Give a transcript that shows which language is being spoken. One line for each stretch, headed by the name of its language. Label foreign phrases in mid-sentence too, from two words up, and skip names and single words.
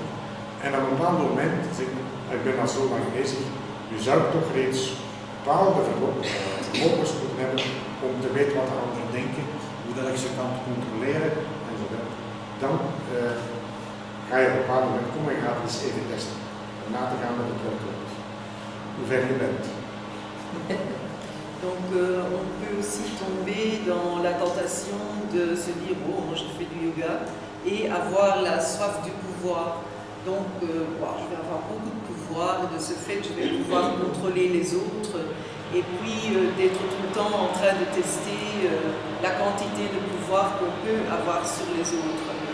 Dutch: En op een bepaald moment, ik ben al zo lang bezig, je zou toch reeds bepaalde vermogens moeten hebben om te weten wat de anderen denken, hoe dat ik ze kan controleren enzovoort. Dan ga je op een bepaald moment komen en gaat het eens even testen. Om na te gaan met het wel klopt. Hoe ver je bent.
French: Donc on peut aussi tomber dans la tentation de se dire « Oh, moi je fais du yoga » et avoir la soif du pouvoir. Donc je vais avoir beaucoup de pouvoir et de ce fait je vais pouvoir contrôler les autres et puis d'être tout le temps en train de tester la quantité de pouvoir qu'on peut avoir sur les autres.